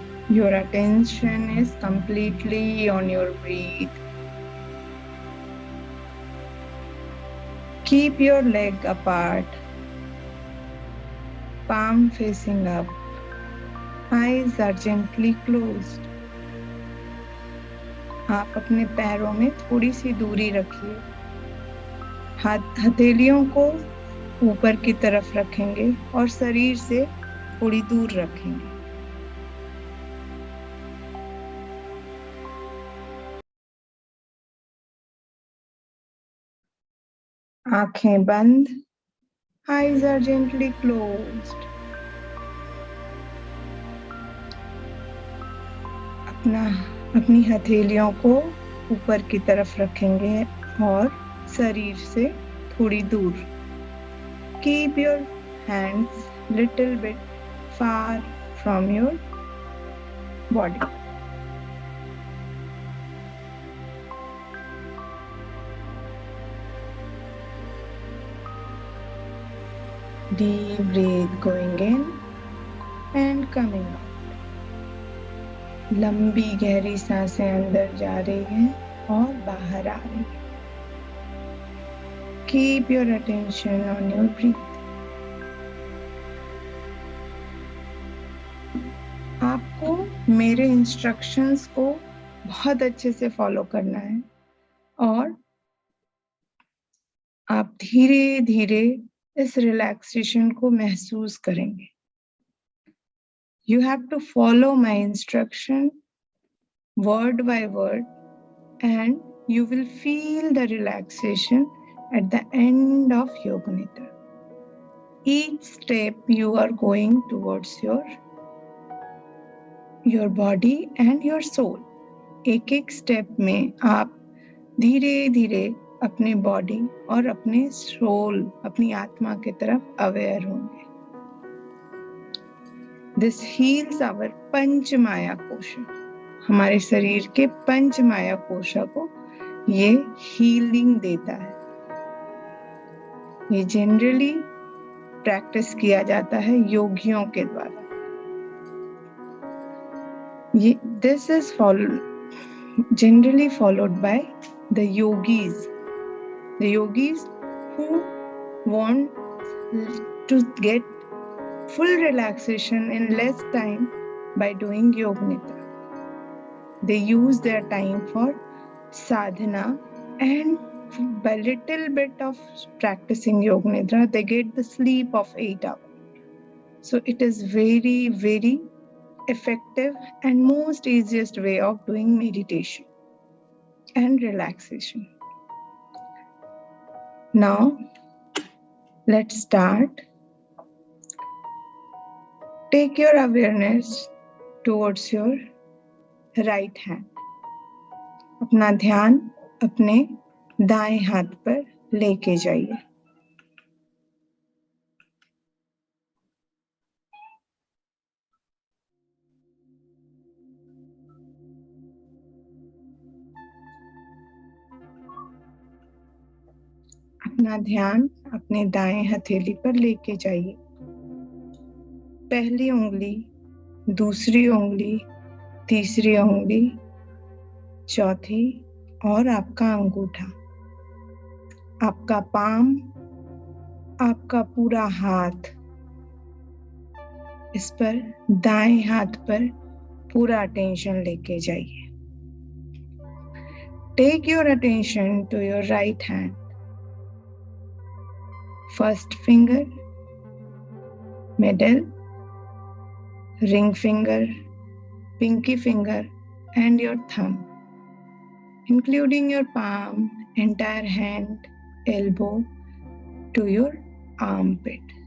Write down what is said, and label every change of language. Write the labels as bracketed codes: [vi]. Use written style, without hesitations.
[en] Your attention is completely on your breath. Keep your leg apart, palm facing up, eyes are gently closed. [hi] आप अपने पैरों में थोड़ी सी दूरी रखिए. हथेलियों को ऊपर की तरफ रखेंगे और शरीर से थोड़ी दूर रखेंगे. आंखें बंद. [en] Eyes are gently closed. [hi] अपनी हथेलियों को ऊपर की तरफ रखेंगे और शरीर से थोड़ी दूर. [en] Keep your hands little bit far from your body. Deep breath going in and coming out. [hi] लंबी गहरी सांसें अंदर जा रही हैं और बाहर आ रही हैं. [en] Keep your attention on your breath. [hi] आपको मेरे इंस्ट्रक्शंस को बहुत अच्छे से फॉलो करना है और आप धीरे धीरे इस रिलैक्सेशन को महसूस करेंगे. [en] You have to follow my instruction word by word and you will feel the relaxation at the end of Yoga Nidra. Each step you are going towards your body and your soul. [hi] एक एक step में आप धीरे धीरे अपने body और अपने soul, अपनी आत्मा की तरफ अवेयर होंगे. [en] This heals our panch maya kosha. [hi] हमारे शरीर के पंच माया कोशा को ये हीलिंग देता है. ये जनरली प्रैक्टिस किया जाता है योगियों के द्वारा. [en] This is generally followed by the yogis. The yogis who want to get full relaxation in less time by doing Yoga Nidra. They use their time for sadhana and by little bit of practicing Yoga Nidra, they get the sleep of 8 hours. So it is very, very effective and most easiest way of doing meditation and relaxation. Now, let's start. Take your awareness towards your right hand. [hi] अपना ध्यान अपने दाएं हाथ पर लेके जाइए. अपना ध्यान अपने दाएं हथेली पर लेके जाइए. पहली उंगली, दूसरी उंगली, तीसरी उंगली, चौथी और आपका अंगूठा, आपका पाम, आपका पूरा हाथ, इस पर दाएं हाथ पर पूरा अटेंशन लेके जाइए. [en] Take your attention to your right hand. First finger, middle, ring finger, pinky finger, and your thumb, including your palm, entire hand, elbow to your armpit.